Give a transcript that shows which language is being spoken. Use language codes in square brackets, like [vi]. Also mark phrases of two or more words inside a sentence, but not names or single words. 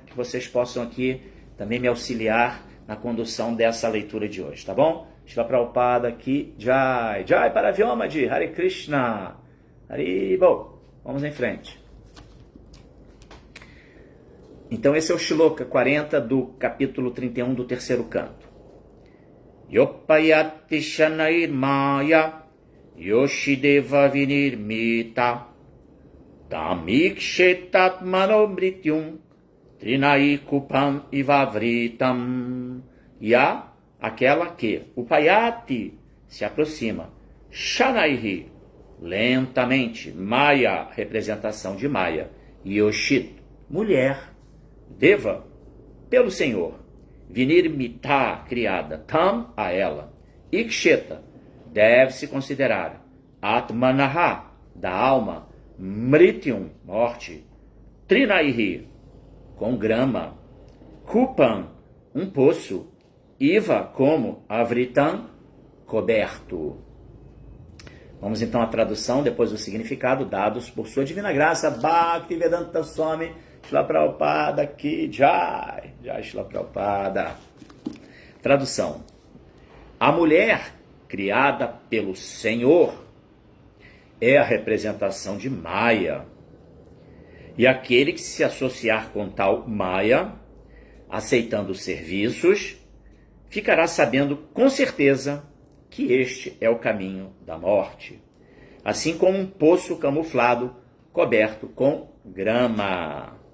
[pt] Que vocês possam aqui também me auxiliar na condução dessa leitura de hoje, tá bom? Shila Prabhupada aqui, [sa] Jai, Jai Paravyoma-ji, Hare Krishna, Haribol. [pt] Vamos em frente. Então esse é o Shloka 40 do capítulo 31 do terceiro canto. [sa] Yopayati Shanair Maya Yoshideva Vinirmita Tamikshetat Manomrityum Trinaikupam Ivavritam. [pt] E há aquela que o Payati se aproxima, Shanairi, lentamente, Maya, representação de Maya, Yoshit, mulher, Deva, pelo Senhor, Vinirmita, criada, Tam, a ela, Iksheta, deve-se considerar, Atmanaha, da alma, Mrityum, morte, Trinaihi, com grama, Kupam, um poço, Iva, como, Avritam, coberto. Vamos então à tradução, depois o significado, dados por sua divina graça, [sa] Bhaktivedanta Swami Srila Prabhupada Ki Jai, Jai Srila Prabhupada. [pt] Tradução. A mulher criada pelo Senhor é a representação de Maya. E aquele que se associar com tal Maya, aceitando os serviços, ficará sabendo com certeza que este é o caminho da morte, assim como um poço camuflado coberto com grama.